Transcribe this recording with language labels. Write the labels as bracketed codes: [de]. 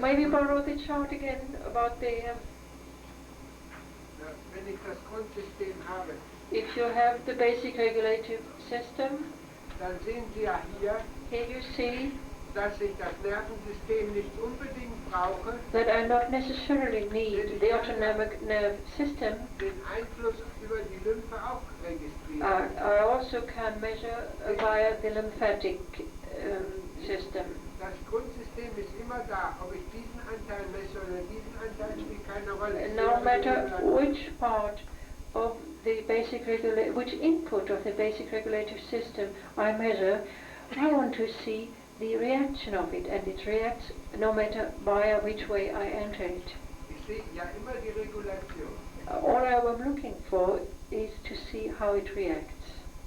[en] maybe borrow the chart again about the, [de] Wenn ich das Grundsystem habe, [en] if you have the basic regulative system, [de] dann sehen Sie ja hier, [en] here you see [de] dass ich das Nervensystem nicht unbedingt brauche, [en] that I not necessarily need the autonomic nerve system. [de] den Einfluss über die Lymphe auch registrieren. [en] I also can measure via the lymphatic system. [de] Das Grundsystem ist immer da, ob ich diesen Anteil messe oder diesen Anteil, spielt keine Rolle. [en] No matter which part of the basic which input of the basic regulative system I measure, I want to see the reaction of it, and it reacts no matter via which way I enter it. [de] Ich sehe ja immer die Regulation. [en] All I am looking for is to see how it reacts.